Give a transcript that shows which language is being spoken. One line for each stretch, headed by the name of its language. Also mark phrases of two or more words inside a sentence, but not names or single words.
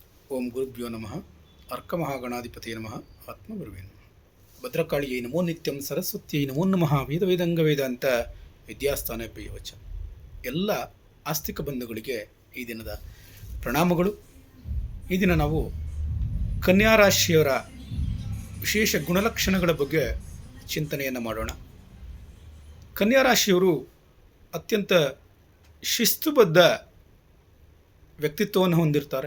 Sanskrit: ಓಂ ಗುರುಭ್ಯೋ ನಮಃ. ಅರ್ಕಮಹಾಗಣಾಧಿಪತಿಯೇ ನಮಃ. ಆತ್ಮಗುರುವೇ ನಮಃ. ಭದ್ರಕಾಳಿಯೈ ನಮೋ ನಿತ್ಯಂ. ಸರಸ್ವತಿಯೈ ನಮೋ ನಮಃ. ವೇದ ವೇದಂಗ ವೇದಾಂತ ವಿದ್ಯಾಸ್ಥಾನ ಪೇಯವಚ.
Kannada: ಎಲ್ಲ ಆಸ್ತಿಕ ಬಂಧುಗಳಿಗೆ ಈ ದಿನದ ಪ್ರಣಾಮಗಳು. ಈ ದಿನ ನಾವು ಕನ್ಯಾ ರಾಶಿಯವರ ವಿಶೇಷ ಗುಣಲಕ್ಷಣಗಳ ಬಗ್ಗೆ ಚಿಂತನೆಯನ್ನು ಮಾಡೋಣ. ಕನ್ಯಾ ರಾಶಿಯವರು ಅತ್ಯಂತ ಶಿಸ್ತುಬದ್ಧ ವ್ಯಕ್ತಿತ್ವವನ್ನು ಹೊಂದಿರ್ತಾರೆ.